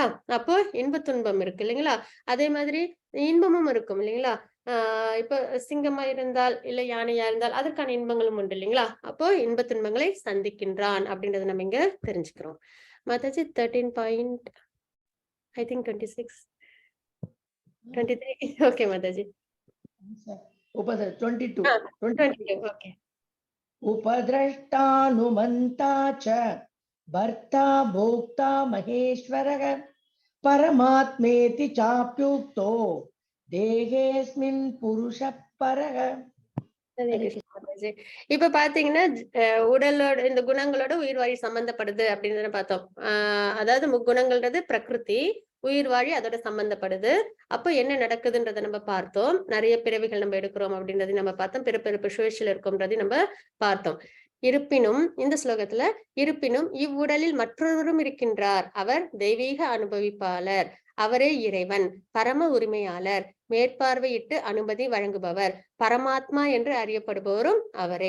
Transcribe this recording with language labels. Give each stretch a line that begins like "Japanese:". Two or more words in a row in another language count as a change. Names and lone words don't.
Tamil: அப்போ இன்ப துன்பம் இருக்கு இல்லைங்களா. அதே மாதிரி இன்பமும் இருக்கும் இல்லைங்களா. இப்ப சிங்கமா இருந்தால் இல்ல யானையா இருந்தால் அதற்கான இன்பங்களும் உண்டு இல்லைங்களா. அப்போ இன்ப துன்பங்களை சந்திக்கின்றான் அப்படின்றத நம்ம இங்க தெரிஞ்சுக்கிறோம். மாதாஜி 13.
English: I think 26, 23. Okay, Mataji. Upadra 22. 22. Okay.
Sanskrit: उपद्रष्टानुमन्ता च भर्ता भोक्ता महेश्वरः परमात्मेति चाप्युक्तो देहेऽस्मिन् पुरुषः परः.
Tamil: ஹரே கிருஷ்ணா மாதாஜி. இப்ப பாத்தீங்கன்னா உடலோட இந்த குணங்களோட உயிர் வாழி சம்பந்தப்படுது அப்படின்னு பார்த்தோம். அதாவது முக்குணங்கள்ன்றது பிரகிருதி, உயிர் வாழி அதோட சம்பந்தப்படுது. அப்போ என்ன நடக்குதுன்றதை நம்ம பார்த்தோம். நிறைய பிறவிகள் நம்ம எடுக்கிறோம் அப்படின்றதையும் நம்ம பார்த்தோம். பிறப்பிறப்பு சுழற்சியில் இருக்கும்ன்றதையும் நம்ம பார்த்தோம். இருப்பினும் இந்த ஸ்லோகத்துல இருப்பினும் இவ்வுடலில் மற்றொருவரும் இருக்கின்றார், அவர் தெய்வீக அனுபவிப்பாளர், அவரே இறைவன், பரம உரிமையாளர், மேற்பார்வையிட்டு அனுமதி வழங்குபவர், பரமாத்மா என்று அறியப்படுபவரும் அவரே.